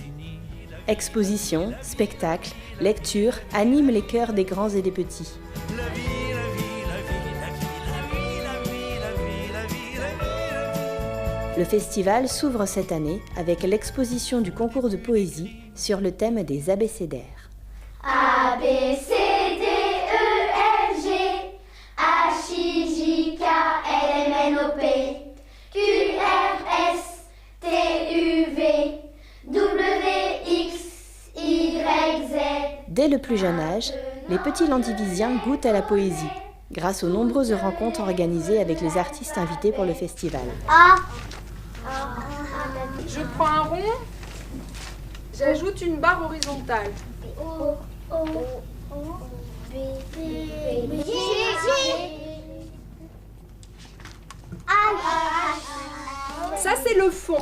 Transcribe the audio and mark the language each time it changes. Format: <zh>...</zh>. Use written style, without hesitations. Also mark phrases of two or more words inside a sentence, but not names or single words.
<fr>Expositions, spectacles, lectures animent les cœurs des grands et des petits. Le festival s'ouvre cette année avec l'exposition du concours de poésie sur le thème des abécédaires. A, B, C, D, E, F, G, H, I, J, K, L, M, N, O, P, Q, R, S, T, U, V, W, X, Y, Z. Dès le plus jeune âge, les petits landivisiens goûtent à la poésie, grâce aux nombreuses rencontres organisées avec les artistes invités pour le festival. Je prends un rond, j'ajoute une barre horizontale. Ça, c'est le fond.</fr>